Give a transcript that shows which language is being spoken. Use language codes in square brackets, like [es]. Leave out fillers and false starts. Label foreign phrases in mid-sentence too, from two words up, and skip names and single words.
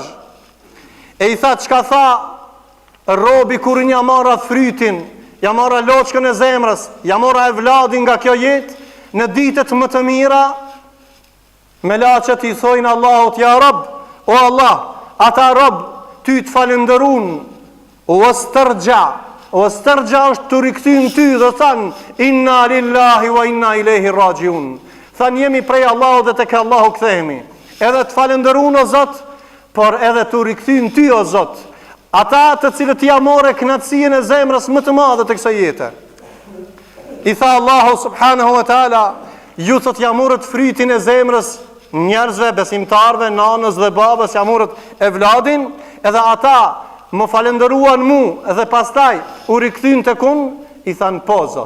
[sq] E i tha, çka tha robi kur një marra frytin, ja marra loçkën e zemrës, ja marra evladin nga kjo jetë, në ditët më të mira, melaqet i thojnë Allahut, [ar] يا رب, [sq] o Allah, ata Rabb, ty të falenderun, o stërgja është të rikthyn ty dhe thanë, [ar] إنا لله وإنا إليه راجعون. [sq] Thanë, jemi prej Allahut dhe tek Allahu kthehemi. Edhe të falenderun o Zot, por edhe të rikthyn ty o Zot, ata të cilët ja more kënaqësinë e zemrës më të madhe të kësaj jete. I tha [ar] الله سبحانه وتعالى, [sq] ju thot ja morët frytin e zemrës njerëzve, besimtarve, nanës dhe babës, ja morët evladin, edhe ata më falenderuan mu, edhe pastaj u rikthyn tek unë, i than po Zot.